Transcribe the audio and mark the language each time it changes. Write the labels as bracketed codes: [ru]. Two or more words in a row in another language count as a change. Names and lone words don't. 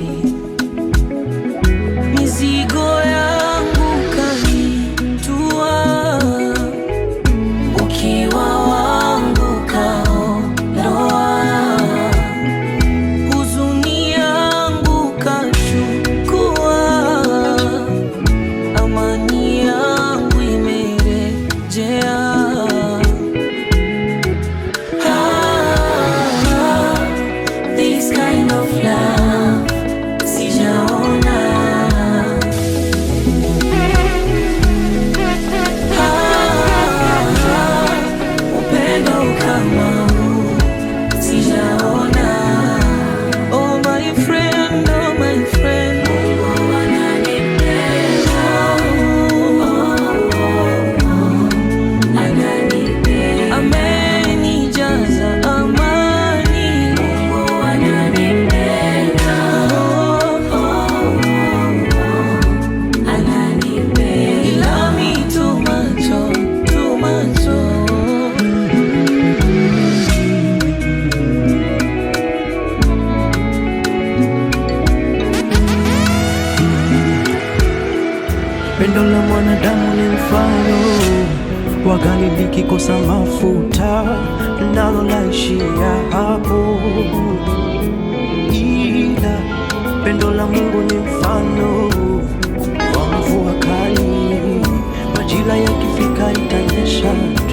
[sw] Mizigo yangu kanitua, ukiwa wangu kaondoa, huzuni yangu kachukua, amani yangu imerejea. [en] This kind of love sijaona. [sw] Upendo kama huu sijaona. [en] Oh my friend, oh my friend, [sw] Mungu ananipenda, ananipenda, amenijaza amani. Mungu ananipenda, ananipenda. [en] He love me too much, oh, too much, oh. [sw] Pendo la mwanadamu ni mfano wa gari likikosa mafuta nalo laishia hapo, ila pendo la Mungu ni mfano wa mvua kali, majira yakifika itanyesha tu.